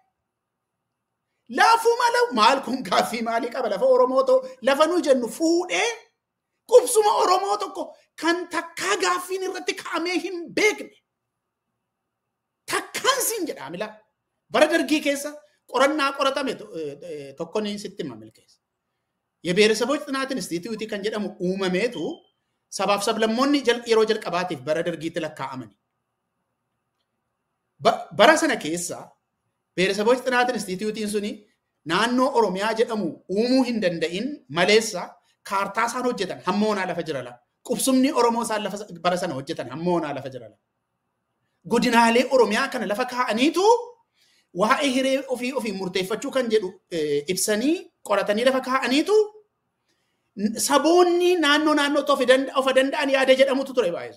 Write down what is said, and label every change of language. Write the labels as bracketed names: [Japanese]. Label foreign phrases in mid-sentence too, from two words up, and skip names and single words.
[Oromo] Lafuma maal kun gaaffii maalii qaba lafa Oromoo ta'u lafa nu jennu fuudhee qubsuma Oromoo tokko kan takkaa gaaffiin irratti kaa'amee hin beekne. Takkaan siin jedhame la. Bara dargii keessa qorannaa qoratame tokko ni sitti mamilkeessa. የብሔረሰቦች ጥናት ኢንስቲትዩት kan jedhamu uumameetu sabaaf sablammoonni yeroo jalqabaatiif bara dargiitti lakkaa'amani. Bara sana keessa ብሔረሰቦች ጥናት ኢንስቲትዩtiin suni naannoo Oromiyaa jedhamu uumuu hin danda'in maleessa kaartaa isaan hojjetan hammoonaa lafa jirala. Qubsumni Oromoo isaan lafa bara sana hojjetan hammoonaa lafa jirala. Godinaalee Oromiyaa kana lafa kaa'aniitu waa'ee hiree ofii murteeffachuu kan jedhu ibsanii qoratanii lafa kaa'aniitu saboonni naannoo of danda'an yaada jedhamutu ture baay'ee.